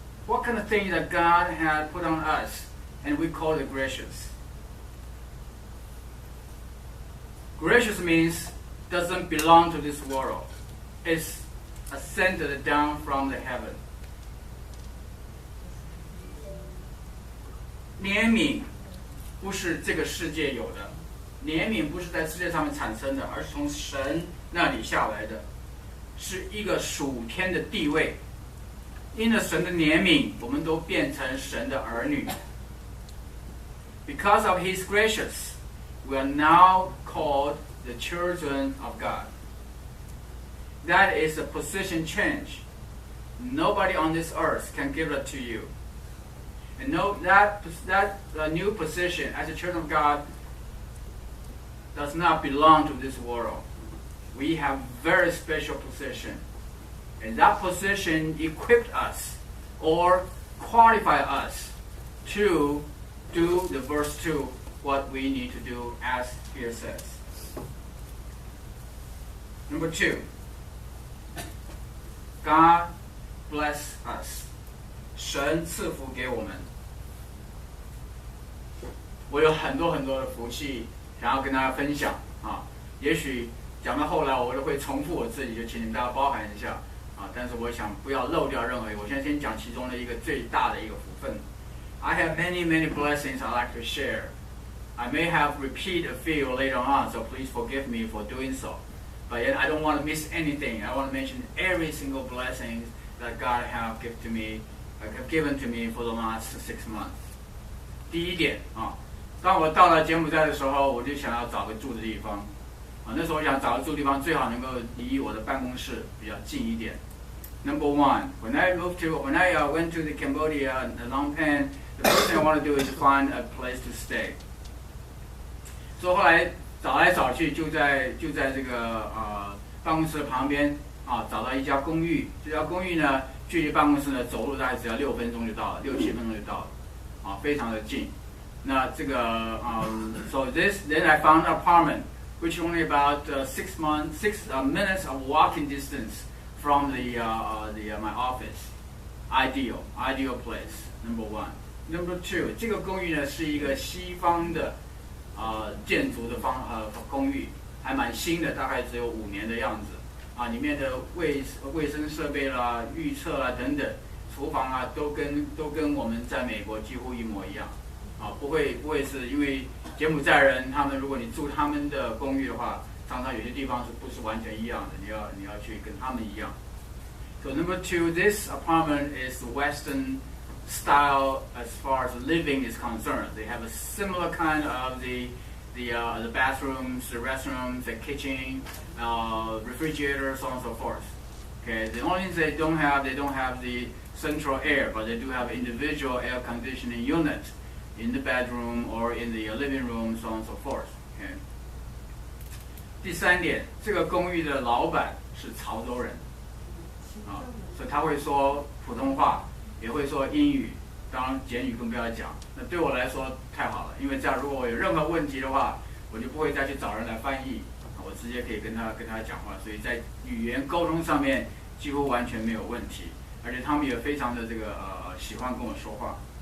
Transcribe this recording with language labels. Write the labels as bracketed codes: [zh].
[en] What kind of thing that God had put on us, and we call it gracious? Gracious means doesn't belong to this world. It's ascended down from the heaven. [zh] 怜悯不是这个世界有的，怜悯不是在世界上面产生的，而是从神那里下来的，是一个属天的地位。因着神的怜悯，我们都变成神的儿女。 [en] Because of His gracious, we are now called the children of God. That is a position change. Nobody on this earth can give it to you. And know that new position as a children of God does not belong to this world. We have very special position. And that position equipped us or qualify us to do the verse 2, what we need to do as here says. Number 2, God bless us. [zh] 神赐福给我们。我有很多的福气想要跟大家分享也许讲到后来我都会重复我自己，就请你们大家包涵一下但是我想不要漏掉任何一个。我现在先讲其中的一个最大的一个福分。 [en] I have many blessings I'd like to share. I may have repeat a few later on, so please forgive me for doing so. But yet I don't want to miss anything. I want to mention every single blessing that God have given to me for the last 6 months. [zh] 第一点当我到了柬埔寨的时候，我就想要找个住的地方那时候我想找个住的地方最好能够离我的办公室比较近一点。 [en] Number 1, when I went to the Cambodia and Phnom Penh, the first thing I want to do is to find a place to stay. [zh] 所以后来找来找去，就在这个办公室的旁边找到一家公寓。这家公寓呢，距离办公室呢走路大概只要6分钟就到了，6-7分钟就到了非常的近。那这个 [en] so then I found an apartment which only about 6 minutes of walking distance from my office. Ideal place. Number 1. Number 2, [zh] 这个公寓呢是一个西方的建筑的公寓，还蛮新的，大概只有5年的样子里面的卫生设备啦、预测啦等等，厨房都跟我们在美国几乎一模一样不会是因为柬埔寨人他们如果你住他们的公寓的话，常常有些地方是不是完全一样的，你要去跟他们一样。 [en] So number 2, this apartment is Western style as far as living is concerned. They have a similar kind of the bathrooms, the restrooms, the kitchen, refrigerator, so on and so forth. Okay, the only thing they don't have the central air, but they do have individual air conditioning units in the bedroom or in the living room, so on and so forth. Okay. [zh] 第3点，这个公寓的老板是潮州人所以他会说普通话，也会说英语，当然简语更不要讲。那对我来说太好了，因为这样如果我有任何问题的话，我就不会再去找人来翻译，我直接可以跟他讲话，所以在语言沟通上面几乎完全没有问题，而且他们也非常的喜欢跟我说话。